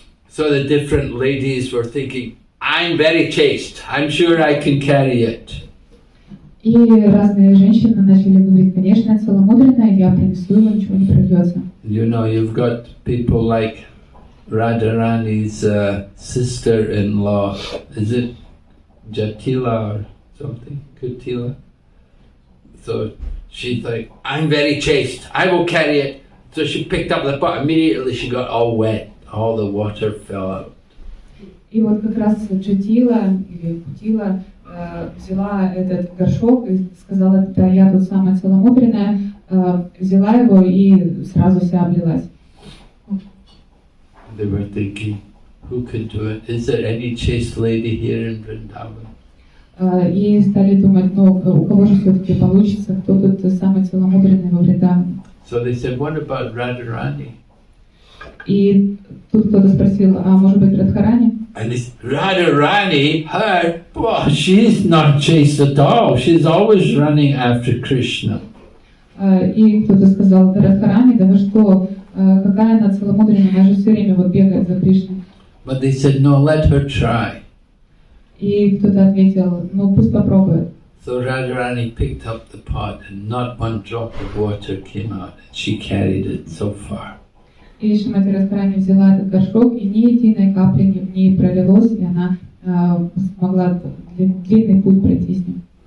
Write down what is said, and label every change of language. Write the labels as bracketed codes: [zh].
[en] So the different ladies were thinking, I'm very chaste, I'm sure I can carry it. [ru] И разные женщины начали говорить, конечно, я целомудренная, я принесу его, ничего не прольется. [en] You know, you've got people like Radharani's sister-in-law, is it Jatila or something? Kutila? So she's like, I'm very chaste, I will carry it. So she picked up the pot, immediately she got all wet, all the water fell out. [ru] И вот как раз Джатила или Кутила взяла этот горшок и сказала, да, я тут самая целомудренная, взяла его и сразу вся облилась. [en] They were thinking, who could do it? Is there any chaste lady here in Vrindavan? [ru] И стали думать, ну, у кого же все-таки получится, кто тут самый целомудренный во Вриндаване. [en] So they said, what about Radharani? [ru] И тут кто-то спросил, а может быть Радхарани? [en] And this Radharani, her, well, she's not chaste at all. She's always running after Krishna. [ru] И кто-то сказал, Радхарани, да вы что, какая она целомудренная, она же все время вот бегает за Кришной. [en] But they said, no, let her try. [ru] И кто-то ответил, ну пусть попробует. [en] So Radharani picked up the pot and not one drop of water came out. She carried it so far. [ru] И Шримати Радхарани взяла этот горшок, и ни единой капли не пролилось, и она смогла длинный путь пройти с ним.